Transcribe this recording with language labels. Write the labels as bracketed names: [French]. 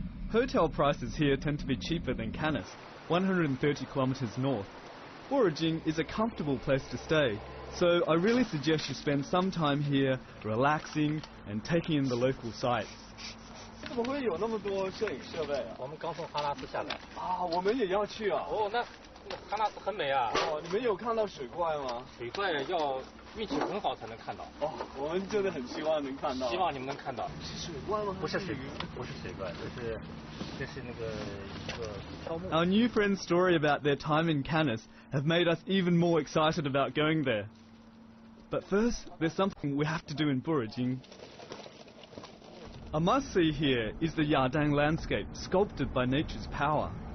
[English] Hotel prices here tend to be cheaper than Canis, 130 kilometers north. Foraging is a comfortable place to stay, so I really suggest you spend some time here relaxing and taking in the local sights. [Chinese] 怎么会有那么多摄影设备啊？我们刚从哈拉斯下来。啊，我们也要去啊。哦，那哈拉斯很美啊。哦，你们有看到水怪吗？水怪要运气很好才能看到。哦，我们真的很希望能看到。希望你们能看到。是水怪吗？不是水，不是水怪，这是那个一个飘木。 [English] Our new friends' story about their time in Canis have made us even more excited about going there. But first, there's something we have to do in Foraging. A must-see here is the Yardang landscape, sculpted by nature's power.